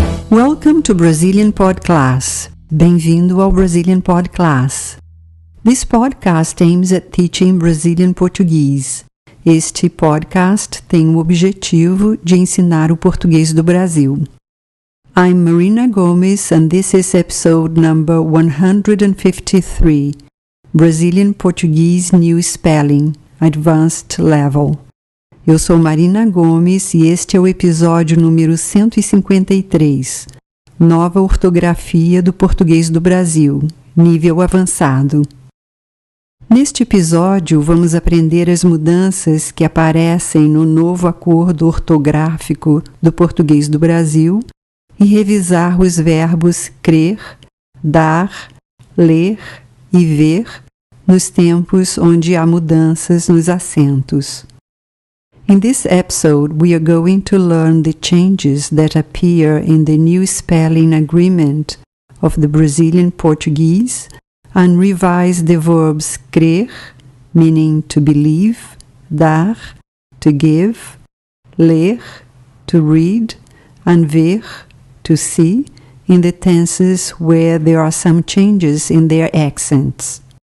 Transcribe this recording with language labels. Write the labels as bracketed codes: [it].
[en] Welcome to Brazilian Pod Class. [pt] Bem-vindo ao Brazilian Pod Class. [en] This podcast aims at teaching Brazilian Portuguese. [pt] Este podcast tem o objetivo de ensinar o português do Brasil. [en] I'm Marina Gomes and this is episode number 153, Brazilian Portuguese New Spelling, Advanced Level. [pt] Eu sou Marina Gomes e este é o episódio número 153, Nova Ortografia do Português do Brasil, nível avançado. Neste episódio, vamos aprender as mudanças que aparecem no novo acordo ortográfico do português do Brasil e revisar os verbos crer, dar, ler e ver nos tempos onde há mudanças nos acentos. [en] In this episode, we are going to learn the changes that appear in the new spelling agreement of the Brazilian Portuguese and revise the verbs crer, meaning to believe, dar, to give, ler, to read, and ver, to see, in the tenses where there are some changes in their accents.